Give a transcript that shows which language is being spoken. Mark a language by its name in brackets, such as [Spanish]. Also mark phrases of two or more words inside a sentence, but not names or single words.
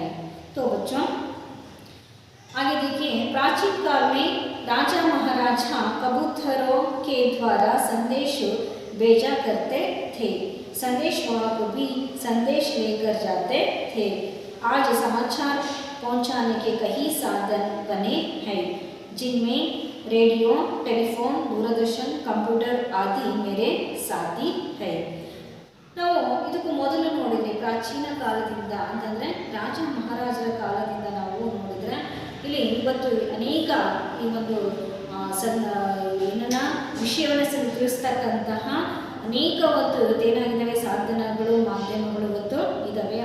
[Hindi] तो बच्चों आगे देखिए, प्राचीन काल में राजा महाराजा कबूतरों के द्वारा संदेश भेजा करते थे. संदेशवाहक भी संदेश लेकर जाते थे. आज समाचार पहुंचाने के कई साधन बने हैं, जिनमें रेडियो, टेलीफोन, दूरदर्शन, कंप्यूटर आदि मेरे साथी है. [Kannada] ನಾವು ಇದಕ್ಕೂ ಮೊದಲು ನೋಡಿದರೆ ಪ್ರಾಚೀನ ಕಾಲದಿಂದ ಅಂತಂದರೆ ರಾಜ ಮಹಾರಾಜರ ಕಾಲದಿಂದ ನಾವು ನೋಡಿದರೆ ಇಲ್ಲಿ ಇವತ್ತು ಅನೇಕ ಈ ಒಂದು ಏನನ್ನ ವಿಷಯವನ್ನು ತಿಳಿಸ್ತಕ್ಕಂತಹ ಅನೇಕ ಒಂದು ಏನಾಗಿದ್ದಾವೆ ಸಾಧನಗಳು ಮಾಧ್ಯಮಗಳು ಇವತ್ತು ಇದ್ದಾವೆ.